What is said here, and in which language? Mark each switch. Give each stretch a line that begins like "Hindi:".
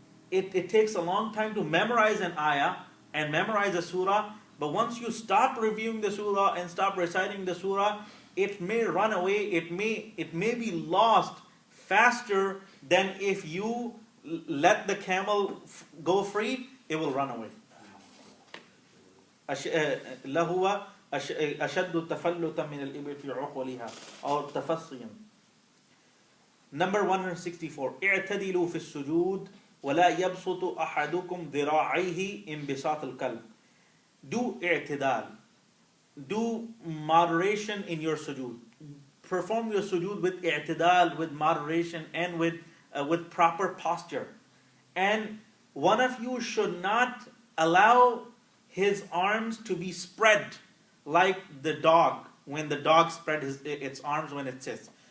English: It takes a long time to memorize an ayah and memorize a surah, but once you stop reviewing the surah and stop reciting the surah, it may run away, it may be lost faster than if you let the camel go free, it will run away.
Arabic: لهو أشد تفلتا من الإبل في عقولها أو تفصيا.
English: Number 164.
Arabic: اعتدلوا في السجود ولا يبسط أحدكم ذراعيه انبساط الكلب.
English: Do i'tidal. Do moderation in your sujood. Perform your sujood with i'tidal, with moderation, and with proper posture. And one of you should not allow his arms to be spread like the dog, when the dog spread its arms when it sits.